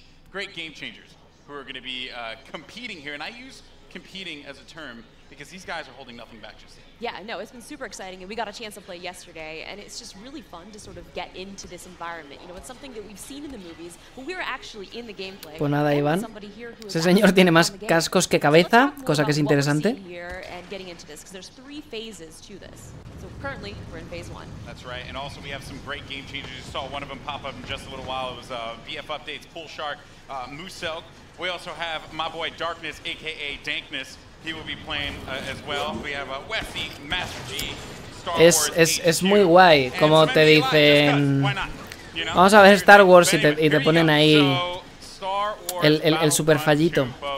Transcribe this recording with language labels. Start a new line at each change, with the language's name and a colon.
English: Great game changers who are going to be competing here, and I use competing as a term because these guys are holding nothing back just yet. Yeah, no, it's been super exciting, and we got a chance to play yesterday, and it's just really fun to sort of get into this environment. You know, it's something that we've seen in the movies, but we're actually in the gameplay.
Spanish: Pues nada, Iván. Ese señor tiene más cascos que cabeza, cosa que es interesante.
English: There's 3 phases to this. So currently, we're in phase 1. That's right, and also we have some great game changers. You saw one of them pop up in just a little while. It was BF Updates, Pool Shark, Mooselk. We also have my boy Darkness, aka Dankness. He will be playing as well. We have Westy, Master G, Star Wars.
Spanish: Es muy guay, como te dicen. Vamos a ver Star Wars y te ponen ahí el super fallito.